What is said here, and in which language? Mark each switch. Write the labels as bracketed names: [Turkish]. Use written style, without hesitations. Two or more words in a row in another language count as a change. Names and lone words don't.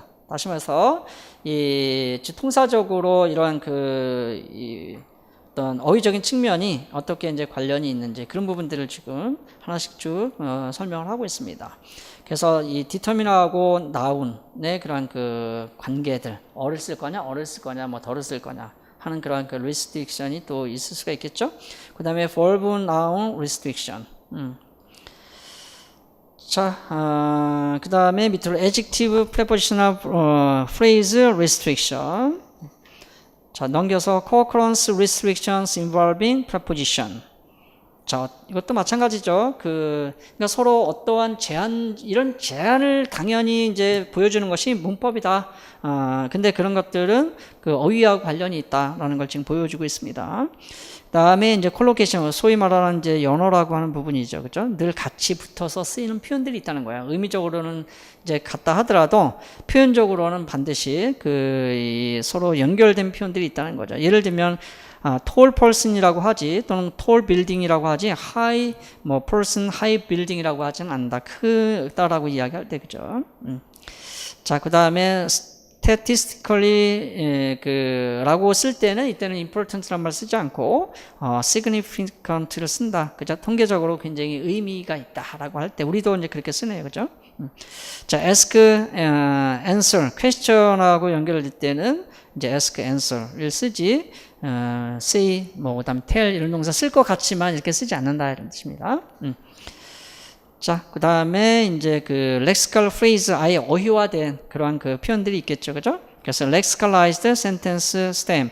[Korean] 다시 말해서 이 통사적으로 이러한 어떤 어휘적인 측면이 어떻게 이제 관련이 있는지 그런 부분들을 지금 하나씩 쭉 설명을 하고 있습니다. 그래서 이 determine하고 noun의 그러한 그 관계들, 어를 쓸 거냐, 어를 쓸 거냐, 뭐 덜을 쓸 거냐 하는 그런 그 restriction이 또 있을 수가 있겠죠. 그 다음에 [English] verb noun restriction. [Korean] 자, 그 다음에 밑으로 [English] adjective prepositional phrase restriction. [Korean] 자, 넘겨서 [English] co-occurrence restrictions involving preposition. [Korean] 자, 이것도 마찬가지죠. 그러니까 서로 어떠한 이런 제한을 당연히 이제 보여주는 것이 문법이다. 근데 그런 것들은 그 어휘하고 관련이 있다라는 걸 지금 보여주고 있습니다. 다음에 이제 콜로케이션, 소위 말하는 이제 연어라고 하는 부분이죠. 그죠? 늘 같이 붙어서 쓰이는 표현들이 있다는 거예요. 의미적으로는 이제 같다 하더라도 표현적으로는 반드시 서로 연결된 표현들이 있다는 거죠. 예를 들면, [English] tall person [Korean] 이라고 하지, 또는 [English] tall building [Korean] 이라고 하지, [English] high, person, high building [Korean] 이라고 하지는 않는다. 크다라고 이야기할 때, 그죠? 자, 그 다음에, statistically, 라고 쓸 때는, 이때는 important란 말 쓰지 않고, significant를 쓴다. 그죠? 통계적으로 굉장히 의미가 있다라고 할 때, 우리도 이제 그렇게 쓰네요. 그죠? 자, [English] ask, answer, [Korean] question하고 연결될 때는, 이제 ask, answer를 쓰지, say, 그다음 tell 이런 동사 쓸 것 같지만 이렇게 쓰지 않는다 이런 뜻입니다. 자, 그 다음에 이제 [English] lexical phrase [Korean] 아예 어휘화된 그러한 그 표현들이 있겠죠, 그죠? [English] 그래서 lexicalized sentence stem.